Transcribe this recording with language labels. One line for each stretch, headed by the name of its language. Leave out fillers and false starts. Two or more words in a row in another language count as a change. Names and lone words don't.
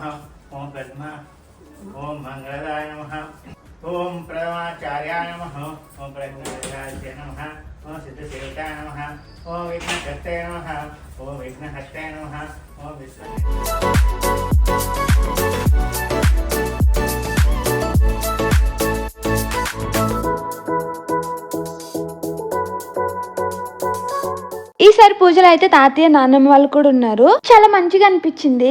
Sanskrit: ओम पद्मा, ओम मंगलाय नमः, ओम प्रथमाचार्याय नमः, ओम प्रज्ञाचार्याय नमः, ओम सिद्धसेविताय नमः, ओम विघ्नहस्ते नमः, ओम विघ्नहस्ते नमः, ओम
Telugu: ఈసారి పూజలు అయితే తాతయ్య నాన్నమ్మ వాళ్ళు కూడా ఉన్నారు. చాలా మంచిగా అనిపించింది.